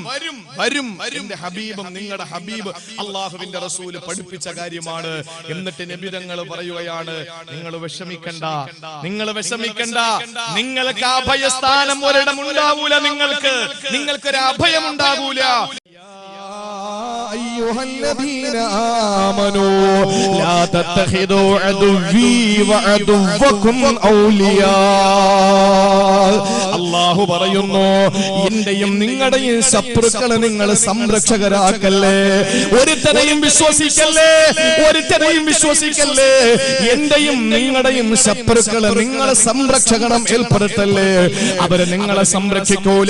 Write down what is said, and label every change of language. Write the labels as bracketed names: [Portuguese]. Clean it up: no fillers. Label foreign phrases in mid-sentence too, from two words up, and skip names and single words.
[Malayalam] എന്റെ ഹബീബും നിങ്ങളുടെ ഹബീബ് അള്ളാഹുവിന്റെ റസൂല് പഠിപ്പിച്ച കാര്യമാണ്. എന്നിട്ട് നബി തങ്ങൾ പറയുകയാണ്, നിങ്ങൾ വിഷമിക്കണ്ട. നിങ്ങൾക്ക് അഭയസ്ഥാനം ഒരിടം ഉണ്ടാവൂല. നിങ്ങൾക്കൊരു അഭയം ഉണ്ടാകൂല. [Arabic] أيها الذين آمنوا لا تتخذوا عدوي وعدوكم أولياء. [Malayalam] അല്ലാഹു പറയുന്നു, എന്റെയും നിങ്ങളുടെയും ശത്രുക്കളെ നിങ്ങൾ സംരക്ഷകരാക്കല്ലേ. ഒരുത്തനെയും വിശ്വസിക്കല്ലേ. എന്റെയും നിങ്ങളുടെയും ശത്രുക്കളെ നിങ്ങൾ സംരക്ഷകണം ഏർപ്പെടുത്തല്ലേ. അവര് നിങ്ങളെ സംരക്ഷിക്കൂല.